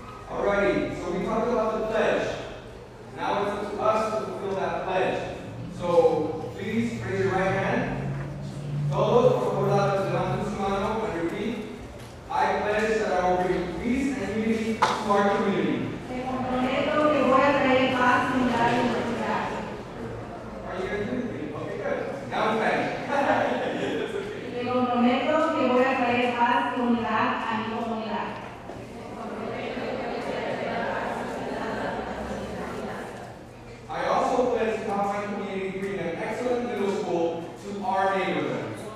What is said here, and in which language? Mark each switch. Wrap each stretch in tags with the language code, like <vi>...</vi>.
<en>Alrighty, so we talked about the pledge. Now it's up to us to fulfill that pledge. So please raise your right hand.</en> <es>Todos, por favor, levanta su mano</es> <en>and repeat. I pledge that I will bring peace and unity to our community.</en> <es>Me comprometo que voy a traer paz, unidad y felicidad.</es> <en>Are you going to do it? Okay, good. Now I'm Spanish.</en> <es>Me comprometo que voy a traer paz y unidad a mi comunidad.</es> <en>I also pledge to help my community bring an excellent middle school to our neighborhood.</en>